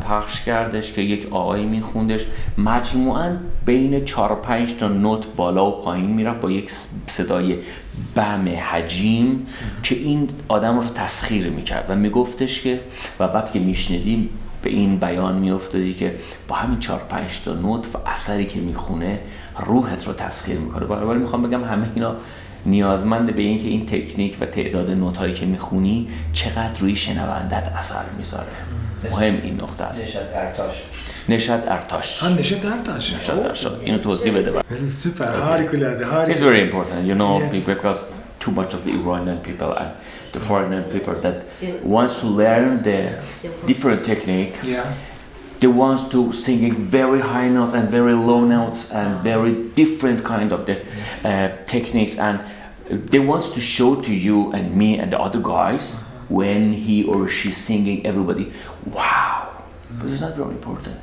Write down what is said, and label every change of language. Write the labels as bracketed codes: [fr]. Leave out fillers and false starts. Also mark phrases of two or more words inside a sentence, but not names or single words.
[fa] پخش کردش که یک آقایی میخوندش مجموعاً بین 4-5 تا نوت بالا و پایین میرفت با یک صدای بم حجیم که این آدم رو تسخیر میکرد و میگفتش که و بعد که میشنیدیم به این بیان میافتادی که با همین 4-5 تا نوت و اثری که میخونه روحت رو تسخیر میکنه. برای میخوام بگم همه اینا نیازمند به این که این تکنیک و تعداد نوت‌هایی که میخونی چقدر روی شنوندت اثر میذاره. مهم این نقطه است. نشاد ارتاش. Neşet Ertaş. نشاد ارتاش. اینو توضیح بده. [tr] Süper, harikulade, harika. [en] It's very important, you know, Yes. because too much of the Iranian people and the foreign people that wants to learn the different technique. Yeah. They wants to singing very high notes and very low notes and very different kind of the techniques, and they wants to show to you and me and the other guys when he or she singing, everybody, wow, but it's not very important.